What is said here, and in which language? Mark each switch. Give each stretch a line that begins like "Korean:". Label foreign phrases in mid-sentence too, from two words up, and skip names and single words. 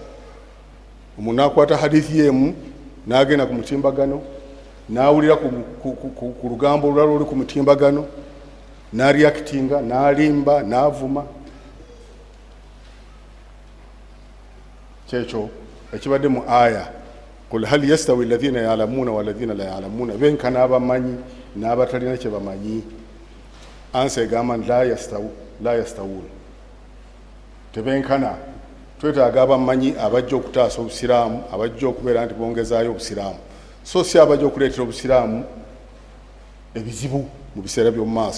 Ganda: Omuntu n'akwata hadithi y'emu n'agenda ku mutimbagano n'awulira ku lugambo olulala oli ku mutimbagano n'areactinga n'alimba n'avuma. Kyekyo ekibadde mu aya
Arabic: قل هل يستوي الذين يعلمون والذين لا يعلمون,
Ganda: benkana abamanyi n'abatalina kye bamanyi. Ansa egamba
Arabic: لا يستوون,
Ganda: tebenkana. Twetaaga abamanyi abajja okutaasa obusiraamu, abajja okubeera nti bongezaayo obusiraamu, so si abajja okuleetera obusiraamu ebizibu mu biseera by'omu maaso.